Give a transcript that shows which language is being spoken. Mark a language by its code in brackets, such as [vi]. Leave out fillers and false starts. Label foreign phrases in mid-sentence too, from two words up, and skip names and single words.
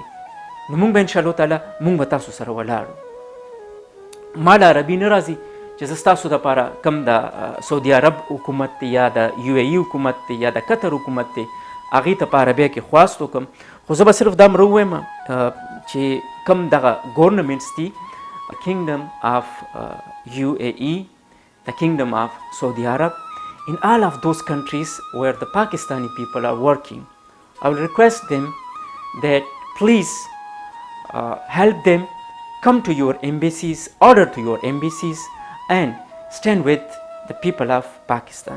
[ps] نو موږ به [ar] انشاءالله تعالی [ps] موږ به تاسو سره ولاړو. ما له عربي نه راځي چې زه ستاسو دپاره کوم د سعودي عرب حکومت دی یا د UAE حکومت دی یا د قطر حکومت دی هغې ته په عربیه کې خواست وکړم، خو زه به صرف دا مره ووایم چې کوم دغه ګورنمنټس دي، [en] Kingdom of UAE, the Kingdom of Saudi Arab, in all of those countries where the Pakistani people are working, I will request them that please help them, come to your embassies, order to your embassies and stand with the people of Pakistan.